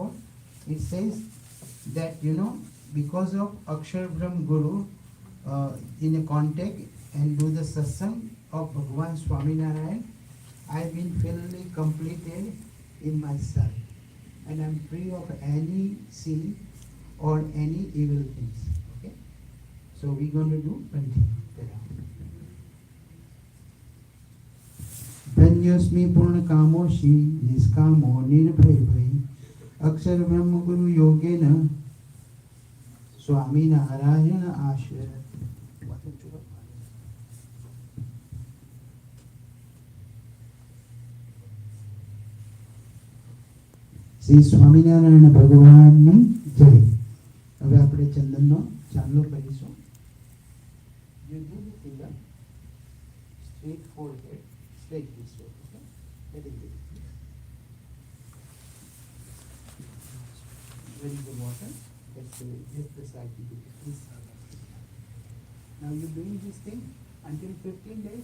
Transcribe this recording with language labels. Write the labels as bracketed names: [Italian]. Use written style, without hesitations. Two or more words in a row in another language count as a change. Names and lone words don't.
[English] It says that, you know, because of Akshar Brahm Guru in a contact and do the satsang of Bhagavan Swaminarayan, I have been fully completed in myself, and I am free of any sin or any evil things. Okay? So we going to do continue. [Sanskrit] धन्योस्मि पूर्ण कामोषि निष्कामो निर्भय भय अक्षर ब्रह्म गुरु योगेन स्वामी नारायण आश्रय. [Gujarati] શ્રી સ્વામિનારાયણ ભગવાનની જય. હવે આપણે ચંદનનો ચાંદલો કરીશું. [English] You do the finger straight forehead, straight this way. Okay? That is it. Where is the water? That's just the side you do it. This side. Now you're doing this thing until 15 days.